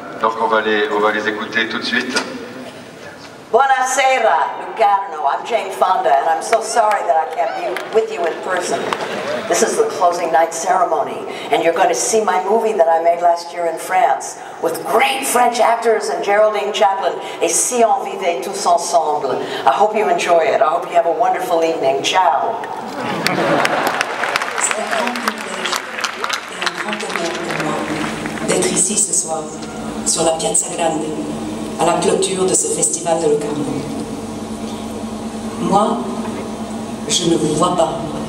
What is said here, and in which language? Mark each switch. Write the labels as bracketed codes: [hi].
[fr] Donc on va les écouter tout de suite. [it] Buonasera, Locarno. [en] I'm Jane Fonda, and I'm so sorry that I can't be with you in person. This is the closing night ceremony, and you're going to see my movie that I made last year in France with great French actors and Geraldine Chaplin. Et si on vivait tous ensemble. I hope you enjoy it. I hope you have a wonderful evening. [it] Ciao. [fr] C'est un grand privilège et un grand honneur pour moi d'être ici ce soir, sur la Piazza Grande, à la clôture de ce festival de Locarno. Moi, je ne vous vois pas.